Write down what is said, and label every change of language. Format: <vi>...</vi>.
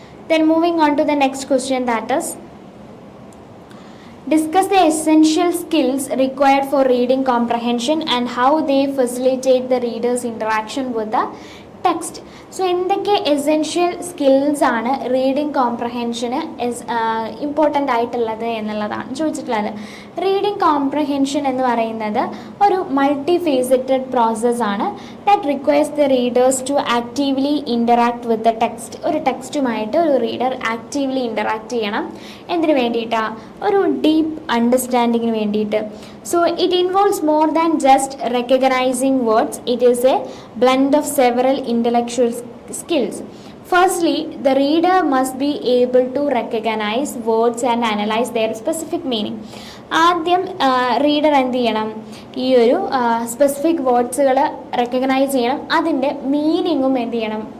<en>Then moving on to the next question, that is discuss the essential skills required for reading comprehension and how they facilitate the reader's interaction with the text.</en> <ml>So എന്തൊക്കെ essential skills ആണ് reading കോംപ്രഹെൻഷന് important ആയിട്ടുള്ളത് എന്നുള്ളതാണ് ചോദിച്ചിട്ടുള്ളത്. Reading comprehension എന്ന് പറയുന്നത് ഒരു multi faceted പ്രോസസ്സാണ്.</ml> <en>That requires the readers to actively interact with the text.</en> <ml>ഒരു ടെക്സ്റ്റുമായിട്ട് ഒരു റീഡർ ആക്റ്റീവ്ലി ഇൻ്ററാക്ട് ചെയ്യണം. എന്തിനു വേണ്ടിയിട്ടാണ്? ഒരു ഡീപ്പ് അണ്ടർസ്റ്റാൻഡിങ്ങിന് വേണ്ടിയിട്ട്.</ml> <en>So it involves more than just recognizing words. It is a blend of several intellectual skills. Firstly, the reader must be able to recognize words and analyze their specific meaning.</en> <ml>ആദ്യം reader എന്ത് ചെയ്യണം? ഈ ഒരു specific വേർഡ്സുകൾ recognise ചെയ്യണം, അതിൻ്റെ മീനിങ്ങും എന്ത് ചെയ്യണം?</ml>